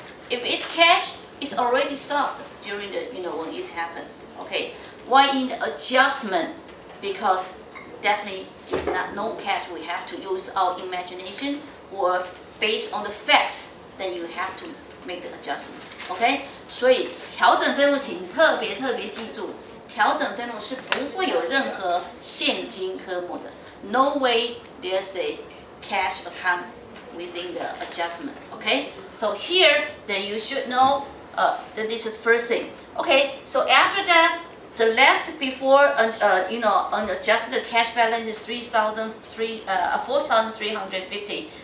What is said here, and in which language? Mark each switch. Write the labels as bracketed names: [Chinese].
[English] If it's cash, it's already solved during the, when it's happened. Okay. Why in the adjustment? Because definitely it's not no cash. We have to use our imagination or based on the facts, then you have to make the adjustment. [Chinese] OK， 所以调整分录请特别记住，调整分录是不会有任何现金科目的。 [English] No way there's a cash account within the adjustment. OK， so here then you should know that this is the first thing. OK， so after that. The left before, unadjusted cash balance is 4,350.